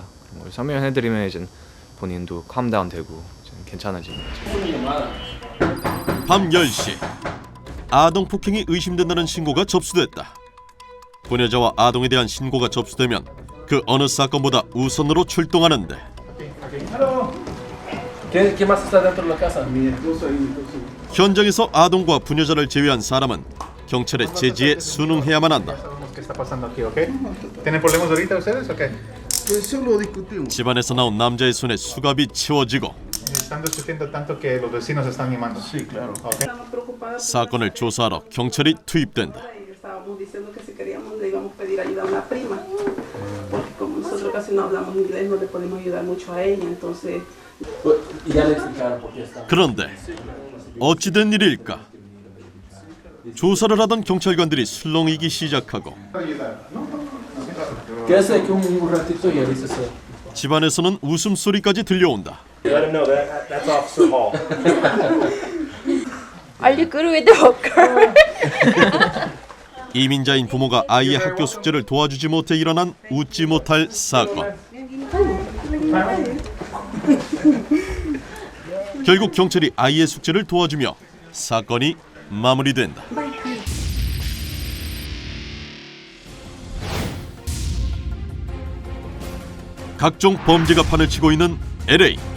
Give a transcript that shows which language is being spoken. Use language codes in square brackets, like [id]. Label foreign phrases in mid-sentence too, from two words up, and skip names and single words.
[ko] 그런 걸 설명해드리면 이제 본인도 캄다운 되고 이제 괜찮아지는 거죠. 밤 10시 아동 폭행이 의심된다는 신고가 접수됐다. 부녀자와 아동에 대한 신고가 접수되면 그 어느 사건보다 우선으로 출동하는데 [es] ¿Quién más está dentro de la casa? [ko] 현장에서 아동과 부녀자를 제외한 사람은 경찰의 제지에 순응해야만 한다. [es] ¿Qué está pasando aquí, okay? ¿Tienen problemas ahorita ustedes, okay? [ko] 집안에서 나온 남자의 손에 수갑이 채워지고 [es] Están discutiendo tanto que los vecinos están llamando. Sí, claro. Okay. [ko] 사건을 조사하러 경찰이 투입된다. [es] Estábamos diciendo que si queríamos le íbamos a pedir ayuda a una prima, porque como nosotros casi no hablamos inglés, no le podemos ayudar mucho a ella, entonces... [ko] 그런데 어찌된 일일까? 조사를 하던 경찰관들이 술렁이기 시작하고 집안에서는 웃음소리까지 들려온다. [en] Let him know that's Officer Hall. Are you good with the hooker? [ko] 이민자인 부모가 아이의 학교 숙제를 도와주지 못해 일어난 웃지 못할 사건. 결국 경찰이 아이의 숙제를 도와주며 사건이 마무리된다. 각종 범죄가 판을 치고 있는 LA.